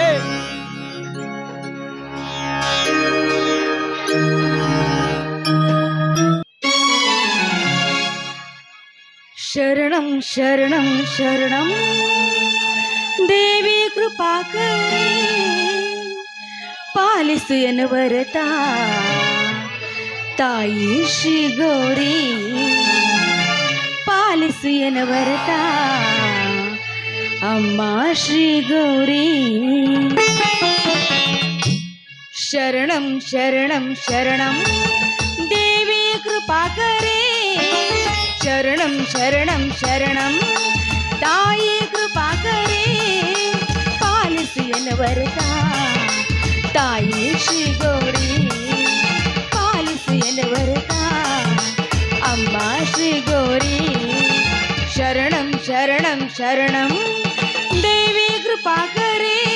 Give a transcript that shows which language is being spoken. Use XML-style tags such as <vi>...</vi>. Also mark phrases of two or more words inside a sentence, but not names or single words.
<sa>ಶರಣಂ ಶರಣಂ ಶರಣಂ ದೇವಿ ಕೃಪಾಕರೇ</sa> <kn>ಪಾಲಿಸು ಎನ್ನುವರತ ತಾಯಿ ಶ್ರೀ ಗೌರಿ ಪಾಲಿಸು ಎನ್ನುವರತ ಅಮ್ಮ ಶ್ರೀ ಗೌರಿ</kn> <sa>ಶರಣಂ ಶರಣಂ ಶರಣಂ ದೇವಿ ಕೃಪಾಕರೇ ಶರಣಂ ಶರಣಂ ಶರಣಂ</sa> <kn>ತಾಯಿ ಕೃಪಾಕರೇ ಪಾಲಿಸು ಎನ್ನುವರತ ತಾಯಿ ಶ್ರೀ ಗೌರಿ ಪಾಲಿಸು ಎನ್ನುವರತ ಅಮ್ಮ ಶ್ರೀ ಗೌರಿ</kn> <sa>ಶರಣಂ ಶರಣಂ ಶರಣಂ ದೇವಿ ಕೃಪಾಕರೇ</sa>